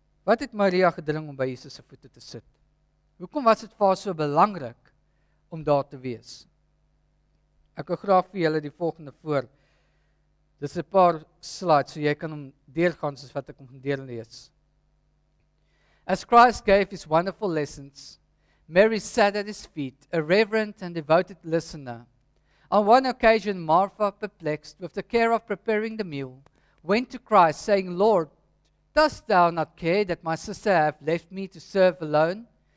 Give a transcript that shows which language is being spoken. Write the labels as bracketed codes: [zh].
[af] Wat het Maria gedring om by Jesus se voete te sit? Hoekom was dit vir haar so belangrik om daar te wees? Ek wil graag vir julle die volgende voor. Dis 'n paar slides, so jy kan hom deurgaan soos wat ek hom deurlees. [en] As Christ gave his wonderful lessons, Mary sat at his feet, a reverent and devoted listener. On one occasion, Martha, perplexed with the care of preparing the meal, went to Christ, saying, Lord, dost thou not care that my sister have left me to serve alone?